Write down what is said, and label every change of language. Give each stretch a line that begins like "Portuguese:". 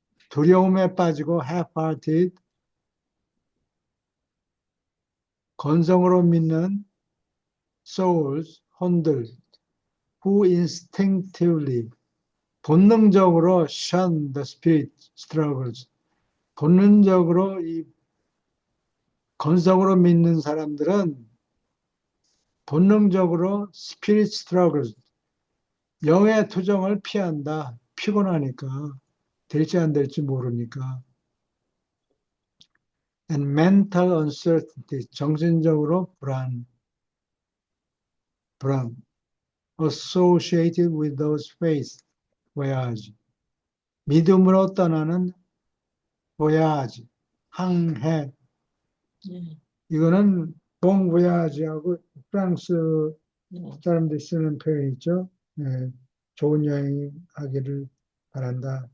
Korean: 두려움에 빠지고 half-hearted. 건성으로 믿는 souls, 혼들.
English: Who instinctively.
Korean: 본능적으로
English: shun the spirit struggles.
Korean: 본능적으로 이 건성으로 믿는 사람들은 본능적으로 spirit struggles, 영의 투정을 피한다. 피곤하니까. 될지 안 될지 모르니까.
English: And mental uncertainty,
Korean: 정신적으로 불안.
English: Associated with those faith, voyage.
Korean: 믿음으로 떠나는 voyage, 항해. 예, 이거는 bon voyage하고 프랑스 예. 사람들이 쓰는 표현이죠. 네, 좋은 여행하기를 바란다.